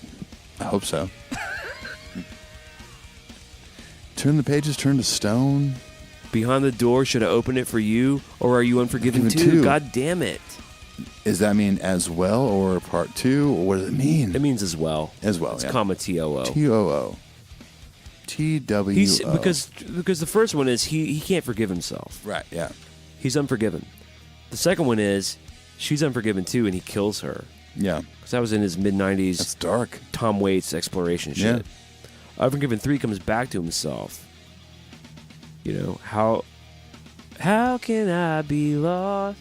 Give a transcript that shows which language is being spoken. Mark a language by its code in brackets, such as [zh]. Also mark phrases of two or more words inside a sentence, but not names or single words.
[en] I hope so. Turn the pages, turn to stone. Behind the door, should I open it for you? Or are you Unforgiven Unforgiven 2? 2. God damn it. Does that mean as well or part 2? Or what does it mean? It means as well. As well, It's yeah. comma T-O-O. T-O-O. T-W-O. He's because the first one is he can't forgive himself. Right, yeah. He's unforgiven. The second one is she's unforgiven too, and he kills her. Yeah. Because that was in his mid-90s That's dark. Tom Waits exploration Yeah. shit. Unforgiven 3 comes back to himself. You know, how can I be lost?